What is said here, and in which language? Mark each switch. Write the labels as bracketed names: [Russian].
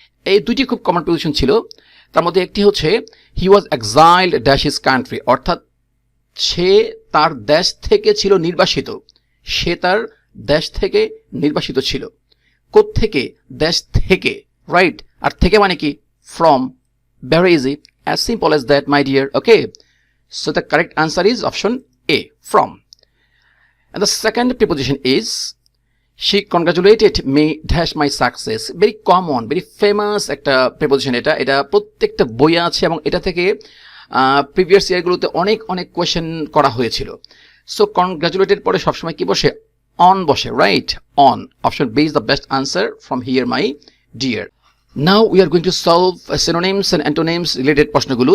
[Bangla] এই দুটি খুব কমন প্রিপোজিশন ছিল। তার মধ্যে একটি হচ্ছে [English] he was exiled dash his country, [Bangla] অর্থাৎ সে তার দেশ থেকে ছিল নির্বাসিত। সে তার দেশ থেকে নির্বাসিত ছিল। কোত্থেকে? দেশ থেকে, রাইট। আর থেকে মানে কি? From. [English] Very easy, as simple as that my dear. Okay, so the correct answer is option A, from. And the second preposition is she congratulated me dash my success. Very common, very famous [Bangla] একটা preposition এটা প্রত্যেকটা বইয়ে আছে এবং এটা থেকে previous ইয়ারগুলোতে অনেক question করা হয়েছিল। সো কনগ্রাচুলেটেড পরে সবসময় কি বসে? অন বসে, right, on. [English] Option B is the best answer from here my dear. Now we are going to solve synonyms and antonyms related প্রশ্নগুলো।